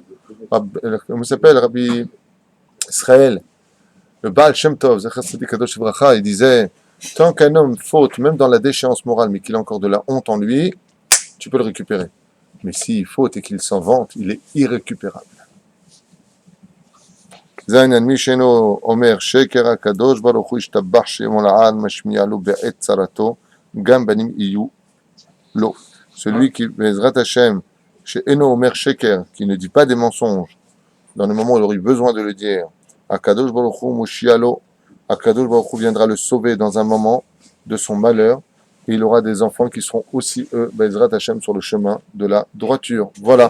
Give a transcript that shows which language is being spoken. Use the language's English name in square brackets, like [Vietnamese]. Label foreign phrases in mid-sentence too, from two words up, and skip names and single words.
[French] Comment s'appelle Rabbi Israël, le Baal Shem Tov, il disait, tant qu'un homme faute, même dans la déchéance morale, mais qu'il a encore de la honte en lui, tu peux le récupérer. Mais s'il faute et qu'il s'en vante, il est irrécupérable. [Hebrew] ז' מי שאינו אומר שקר הקדוש ברוך הוא ישתבח שמו לעל משמיע לו בעת צרתו גם בנים יהיו לו. [French] Celui qui, [Hebrew] בעזרת השם, [French] chez [Hebrew] אינו אומר שקר, [French] qui ne dit pas des mensonges, dans le moment où il aurait eu besoin de le dire, [Hebrew] הקדוש ברוך הוא מושיעו, הקדוש ברוך הוא [French] viendra le sauver dans un moment de son malheur, et il aura des enfants qui seront aussi, eux, [Hebrew] בעזרת השם, [French] sur le chemin de la droiture. Voilà.